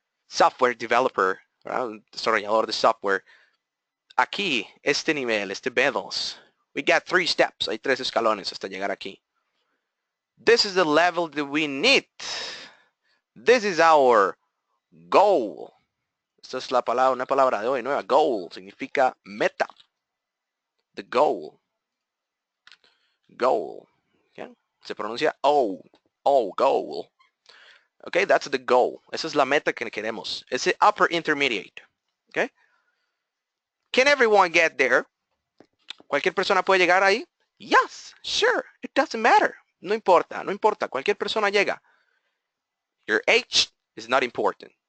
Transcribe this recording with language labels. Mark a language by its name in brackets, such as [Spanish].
[English] Software developer, [Spanish] ¿verdad? Un desarrollador de software. Aquí, este nivel, este B2, [English] we got 3 steps, [Spanish] hay 3 escalones hasta llegar aquí. [English] This is the level that we need. This is our goal. [Spanish] Esta es la palabra, una palabra de hoy nueva. [English] Goal [Spanish] significa meta. [English] The goal. Goal. Okay? [Spanish] Se pronuncia O. [English] O, goal. Okay, that's the goal. [Spanish] Esa es la meta que queremos. Ese upper intermediate. Okay? [English] Can everyone get there? [Spanish] ¿Cualquier persona puede llegar ahí? [English] Yes, sure. It doesn't matter. [Spanish] No importa, no importa. Cualquier persona llega. [English] Your age is not important.